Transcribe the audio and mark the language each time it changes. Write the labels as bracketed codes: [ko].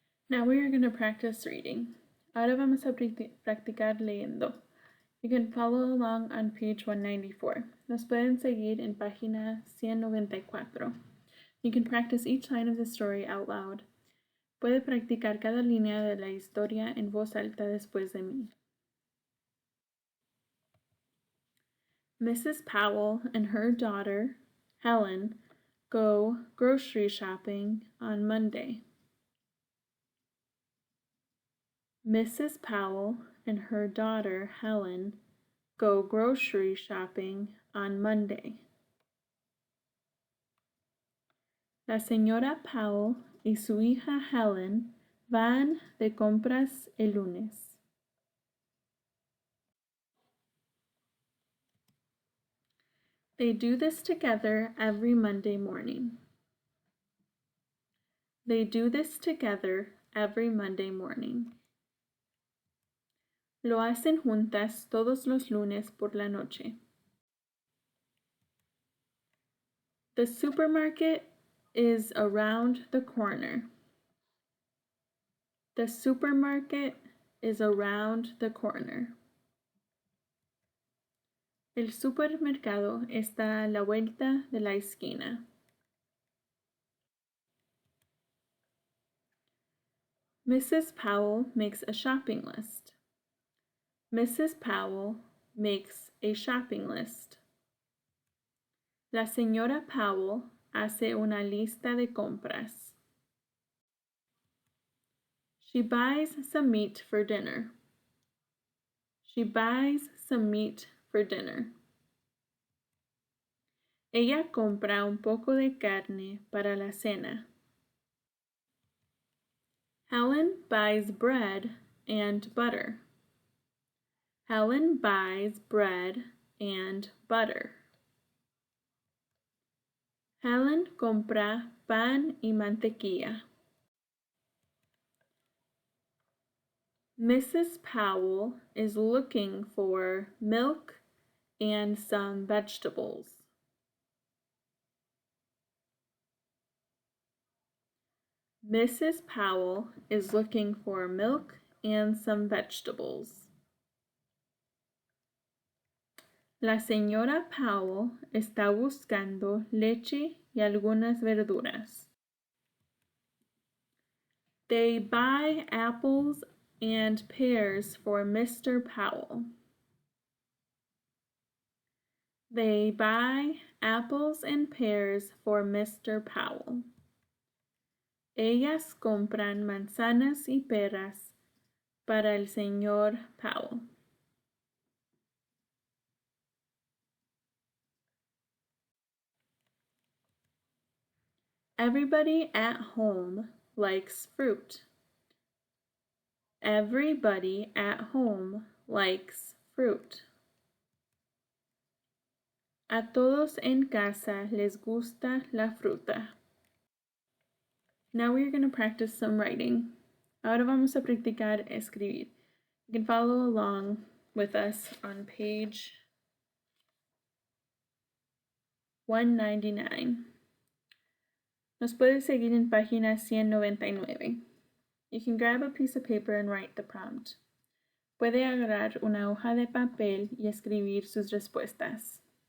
[en] Now we are going to practice reading. [es] Ahora vamos a practicar leyendo. [en] You can follow along on page 194. [es] Nos pueden seguir en página 194. [en] You can practice each line of the story out loud. [es] Puede practicar cada línea de la historia en voz alta después de mí. [en] Mrs. Powell and her daughter, Helen, go grocery shopping on Monday. Mrs. Powell and her daughter, Helen, go grocery shopping on Monday. [es] La señora Powell y su hija Helen van de compras el lunes. [en] They do this together every Monday morning. They do this together every Monday morning. [es] Lo hacen juntas todos los lunes por la noche. [en] The supermarket is around the corner. The supermarket is around the corner. [es] El supermercado está a la vuelta de la esquina. [en] Mrs. Powell makes a shopping list. Mrs. Powell makes a shopping list. [es] La señora Powell hace una lista de compras. [en] She buys some meat for dinner. She buys some meat for dinner. [es] Ella compra un poco de carne para la cena. [en] Helen buys bread and butter. Helen buys bread and butter. [es] Helen compra pan y mantequilla. [en] Mrs. Powell is looking for milk and some vegetables. Mrs. Powell is looking for milk and some vegetables. [es] La señora Powell está buscando leche y algunas verduras. [en] They buy apples and pears for Mr. Powell. They buy apples and pears for Mr. Powell. [es] Ellas compran manzanas y peras para el señor Powell. [en] Everybody at home likes fruit. Everybody at home likes fruit. [es] A todos en casa les gusta la fruta. [en] Now we're going to practice some writing. [es] Ahora vamos a practicar escribir. [en] You can follow along with us on page 199. [es] Nos puede seguir en página 199. [en] You can grab a piece of paper and write the prompt. [es] Puede agarrar una hoja de papel y escribir sus respuestas.